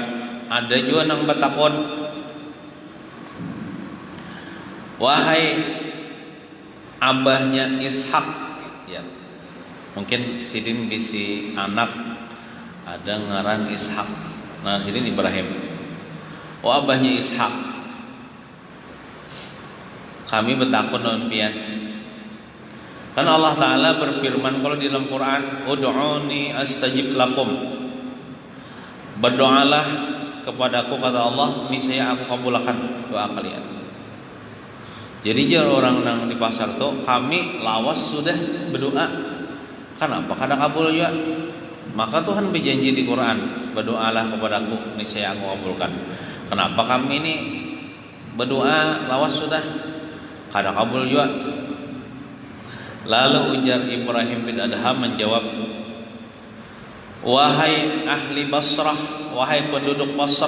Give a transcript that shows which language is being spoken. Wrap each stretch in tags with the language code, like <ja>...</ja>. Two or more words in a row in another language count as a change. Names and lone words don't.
<bjn>Ada juga nang batakon, wahai abahnya Ishak, ya mungkin Sidin bisi anak ada ngaran Ishak.</bjn> <id>Nah Sidin Ibrahim.</id> <bjn>Oh abahnya Ishak, kami bertakun non pian.</bjn> <id>Kan Allah Ta'ala berfirman kalau di dalam Quran,</id> <ar>ادعوني أستجب لكم,</ar> <id>berdoalah kepadaku kata Allah, niscaya aku kabulkan doa kalian.</id> <bjn>Jadi jangan orang nang di pasar tuh kami lawas sudah berdoa, kenapa kada kabul juga?</bjn> <id>Maka Tuhan berjanji di Quran, berdoalah kepadaku niscaya aku kabulkan.</id> <bjn>Kenapa kami ini berdoa lawas sudah kada kabul juga?</bjn> <id>Lalu ujar Ibrahim bin Adham menjawab, wahai ahli Basrah, wahai penduduk Basrah.</id>